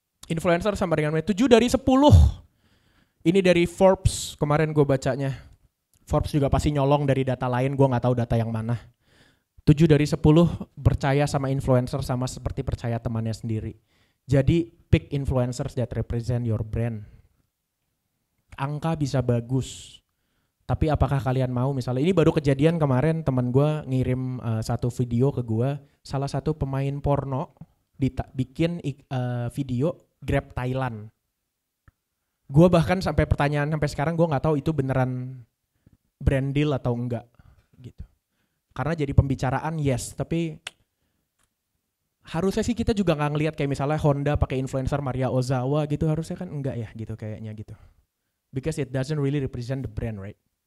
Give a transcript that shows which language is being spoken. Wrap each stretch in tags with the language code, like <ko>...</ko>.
<id>Influencer sama dengan 7 dari 10. Ini dari Forbes, kemarin gue bacanya. Forbes juga pasti nyolong dari data lain, gue gak tahu data yang mana. 7 dari 10 percaya sama influencer sama seperti percaya temannya sendiri. Jadi</id> <en>pick influencers that represent your brand.</en> <id>Angka bisa bagus, tapi apakah kalian mau misalnya, ini baru kejadian kemarin teman gue ngirim satu video ke gue, salah satu pemain porno bikin video Grab Thailand. Gue bahkan sampai pertanyaan sampai sekarang gue gak tahu itu beneran brand deal atau enggak gitu. Karena jadi pembicaraan yes, tapi harusnya sih kita juga nggak ngelihat kayak misalnya Honda pakai influencer Maria Ozawa gitu, harusnya kan enggak ya gitu kayaknya gitu.</id> <en>Because it doesn't really represent the brand, right?</en>